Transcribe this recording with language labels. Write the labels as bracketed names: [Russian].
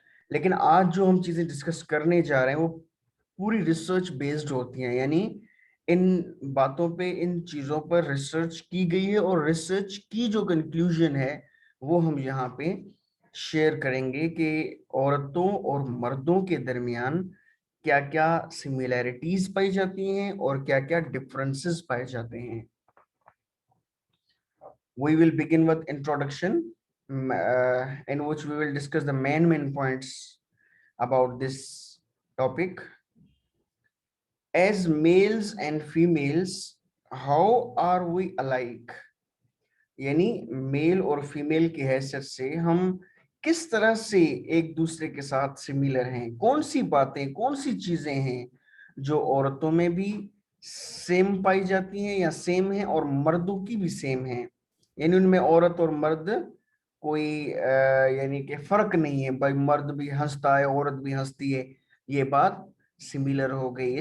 [Hindi] लेकिन आज जो हम चीजें डिस्कस करने जा रहे हैं वो पूरी रिसर्च बेस्ड होती हैं, यानी इन बातों पे, इन चीजों पर रिसर्च की गई है, और रिसर्च की जो कंक्लूजन है वो हम यहाँ पे शेयर करेंगे कि औरतों और मर्दों के दरमियान क्या क्या सिमिलैरिटीज पाई जाती हैं और क्या क्या डिफरेंसेस पाए जाते हैं। [English] We will begin with introduction, in which we will discuss the main points about this topic. As males and females, how are we alike? [Hindi] यानी मेल और फीमेल की हैसियत से हम किस तरह से एक दूसरे के साथ सिमिलर हैं, कौन सी बातें, कौन सी चीजें हैं जो औरतों में भी सेम पाई जाती हैं या सेम है, और मर्दों की भी सेम है, यानी उनमें औरत और मर्द कोई यानी कि फर्क नहीं है, भाई मर्द भी हंसता है औरत भी हंसती है, ये बात सिमिलर हो गई।